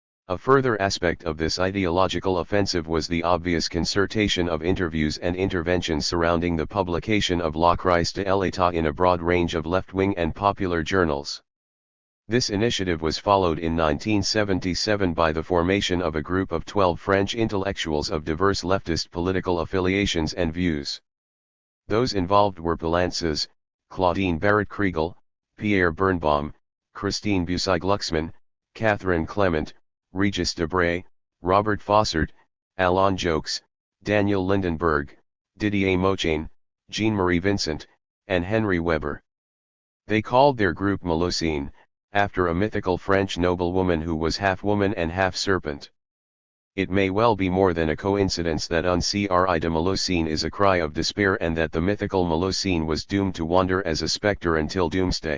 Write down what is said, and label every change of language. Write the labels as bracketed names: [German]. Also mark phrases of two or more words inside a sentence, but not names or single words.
[English] A further aspect of this ideological offensive was the obvious concertation of interviews and interventions surrounding the publication of La Crise de l'État in a broad range of left-wing and popular journals. This initiative was followed in 1977 by the formation of a group of 12 French intellectuals of diverse leftist political affiliations and views. Those involved were poulantzas, Claudine Barrett-Kriegel, Pierre Birnbaum, Christine Bussy-Glucksmann, Catherine Clement, Regis Debray, Robert Fossart, Alain Jox, Daniel Lindenberg, Didier Mochain, Jean-Marie Vincent, and Henry Weber. They called their group Melusine, after a mythical French noblewoman who was half woman and half serpent. It may well be more than a coincidence that [French] Un cri de [English] Melusine is a cry of despair and that the mythical Melusine was doomed to wander as a spectre until doomsday.